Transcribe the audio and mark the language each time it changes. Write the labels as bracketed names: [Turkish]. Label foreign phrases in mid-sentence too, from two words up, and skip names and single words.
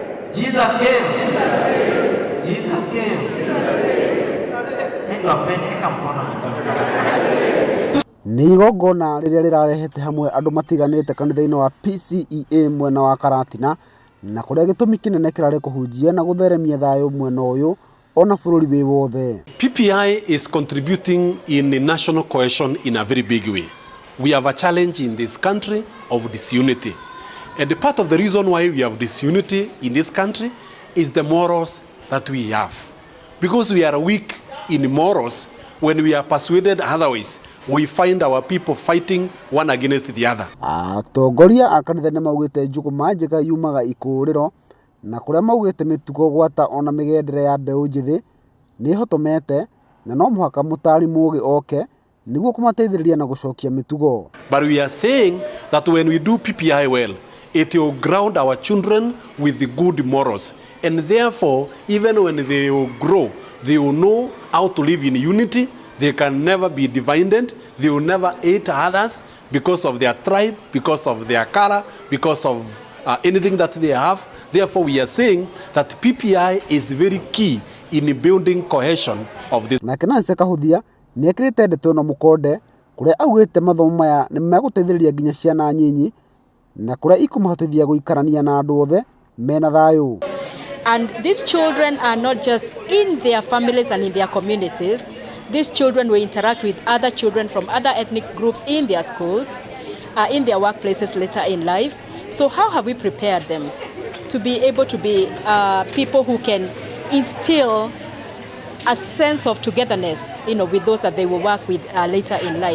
[English] Jesus came. Jesus came. [Kikuyu] Nĩ igongona rĩrĩa rĩrarehete hamwe andũ matiganĩte kanitha-inĩ wa PCEA mwena wa Karatina, na kũrĩa gĩtũmi kĩnene kĩrarĩ kũhunjia na gũtheremia thayũ mwena ũyũ ona bũrũri wĩ wothe. [English] PPI is contributing in the national cohesion in a very big way. We have a challenge in this country of disunity. And the part of the reason why we have disunity in this country is the morals that we have. Because we are weak in morals, when we are persuaded otherwise, we find our people fighting one against the other. [Kikuyu] Atongoria a kanitha nĩ maugĩte njuguma njega yumaga ikũrĩro, na kũrĩa maugĩte mĩtugo gwata ona mĩgendere ya mbeũ njĩthĩ nĩ hotomete, na no mũhaka mũtari mũũgĩ oke nĩguo kũmateithĩrĩria na gũcokia mĩtugo. [English] But we are saying that when we do PPI well, it will ground our children with the good morals. And therefore, even when they will grow, they will know how to live in unity. They can never be divided. They will never hate others because of their tribe, because of their color, because of anything that they have. Therefore, we are saying that PPI is very key in building cohesion of this. [Kikuyu] Na kana Kahuthia nĩ ekĩrĩte ndeto na mũkonde kũrĩa augĩte mathomo maya nĩ megũteithĩrĩria nginya ciana nyinyi na kũrĩa ikũmahotithia gũikarania na andũ othe mena thayũ. [English] And these children are not just in their families and in their communities. These children will interact with other children from other ethnic groups in their schools, in their workplaces later in life. So how have we prepared them to be able to be people who can instill a sense of togetherness, with those that they will work with later in life?